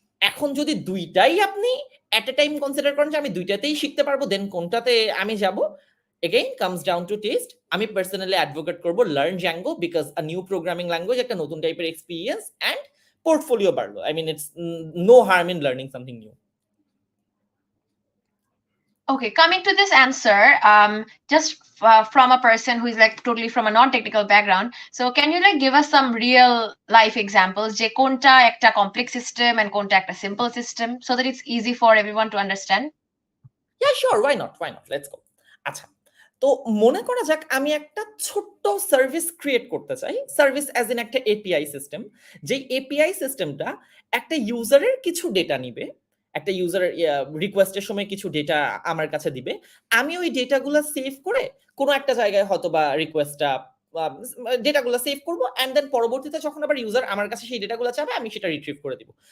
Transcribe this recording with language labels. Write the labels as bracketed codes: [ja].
[bn] এখন যদি দুইটাই আপনি এট এ টাইম কনসিডার করেন যে আমি দুইটাতেই শিখতে পারবো, দেন কোনটাতে আমি যাব, [en] Again comes down to taste. [bn] আমি পার্সোনালি অ্যাডভোকেট করবো learn Zango, [en] because a new programming language, [bn] একটা নতুন টাইপের এক্সপিরিয়েন্স অ্যান্ড পোর্টফোলিও বাড়লো। [en] I mean it's no harm in learning something new. Okay, coming to this answer, just from a person who is like totally from a non-technical background, so can you like give us some real life examples [bn] যে কোনটা একটা [en] complex system and [bn] কোনটা একটা [en] simple system, so that it's easy for everyone to understand? Yeah, sure, why not, let's go. [bn] আচ্ছা, তো মনে করা যাক আমি একটা ছোট্ট সার্ভিস ক্রিয়েট করতে চাই, সার্ভিস অ্যাজ ইন একটা এপিআই সিস্টেম। যেই এপিআই সিস্টেমটা একটা ইউজারের কিছু ডেটা নিবে, একটা ইউজারের রিকোয়েস্টের সময় কিছু ডেটা আমার কাছে দিবে, আমি ওই ডেটাগুলো সেভ করে কোনো একটা জায়গায় হয়তো বা রিকোয়েস্টটা ডেটাগুলো সেভ করবো, অ্যান্ড দেন পরবর্তীতে যখন আবার ইউজার আমার কাছে সেই ডেটাগুলো চাবে, আমি সেটা রিট্রিভ করে দিব।